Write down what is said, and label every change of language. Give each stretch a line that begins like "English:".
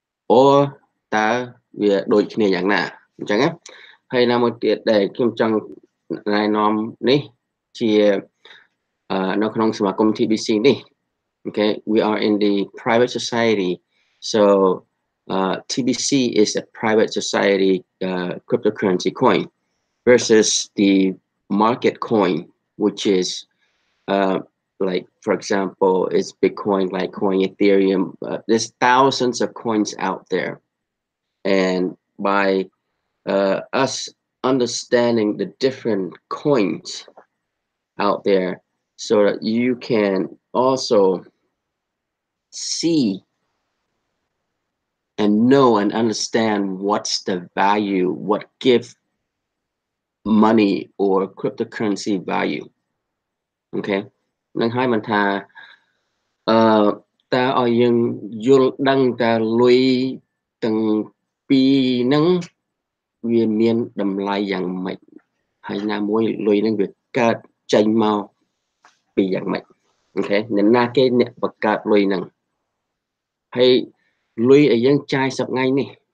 Khmer: អូតើវាដូចគ្នាយ៉ាងណាអញ្ចឹងណាហើយណាមួយទៀតដែលខ្ញុំចង់ណែនាំនេះជានៅក្នុងសមាគម TBC នេះ
English: okay, we are in the private society, so TBC is a private society cryptocurrency coin versus the market coin, which is like, for example, it's Bitcoin, Litecoin, Ethereum. There's thousands of coins out there, and by us understanding the different coins out there, so that you can also see and know and understand what's the value, what gives money or cryptocurrency value.
Khmer: Okay, នឹងហើយមិនថាតើឲ្យយើងយល់ដឹងតើលុយទាំងពីរហ្នឹងវាមានតម្លៃយ៉ាងម៉េចហើយណាមួយលុយហ្នឹងវាកើតចេញមកពីយ៉ាងម៉េចអូខេអ្នកណាគេអ្នកបង្កើតលុយហ្នឹងហើយលុយឲ្យយើងចាយសប្តាហ៍នេះ